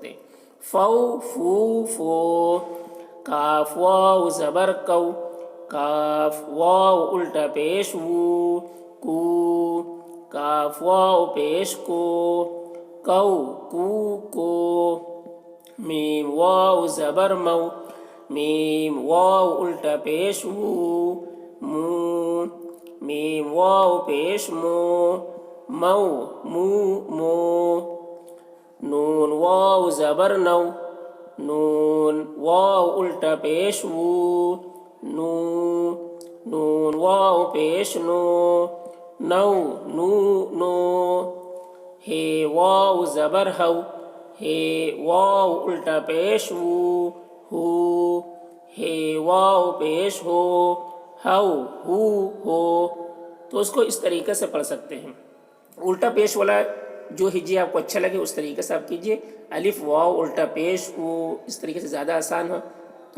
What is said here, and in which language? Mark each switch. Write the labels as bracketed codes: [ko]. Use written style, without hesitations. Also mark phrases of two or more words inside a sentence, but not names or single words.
[ur] ہیں، فو، فو، فو، کاف واو زبر کو، کاف واو الٹا پیش وو، کو، کاف واو پیش کو، کو، کو، کو، میم واو زبر مو، میم واو الٹا پیش وو، مو، میم واو پیش مو، مو، مو، مو، نون واو زبر نو، نون واو الٹا پیش وو، نو، نون واو پیش نو، نو، نو، نو، ہے واو زبر ہو، ہے واو الٹا پیش وو، ہو، ہے واو پیش ہو، ہو، ہو، ہو، تو اس کو اس طریقے سے پڑھ سکتے ہیں۔ الٹا پیش والا جو ہجے آپ کو اچھا لگے اس طریقے سے آپ کیجئے، الف واو الٹا پیش او، اس طریقے سے زیادہ آسان ہو۔